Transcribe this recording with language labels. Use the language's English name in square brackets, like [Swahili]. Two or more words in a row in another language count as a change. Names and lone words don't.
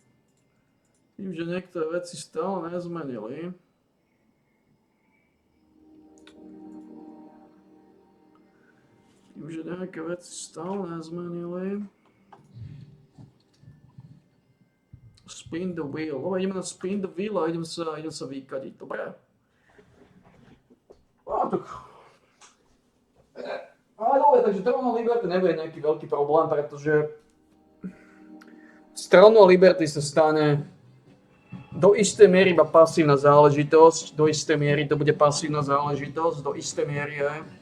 [Slovak] Tým, že niektoré veci stále nezmenili. Vidím, že nejaké veci stále nezmenili. [English] Spin the wheel. [Slovak] Ideme na [English] spin the wheel [Slovak] a idem sa vykadiť. Dobre. Tak. Ale dobre, takže Throne of Liberty nebude nejaký veľký problém, pretože z Throne of Liberty sa stane do istej miery iba pasívna záležitosť, do istej miery to bude pasívna záležitosť, do istej miery je.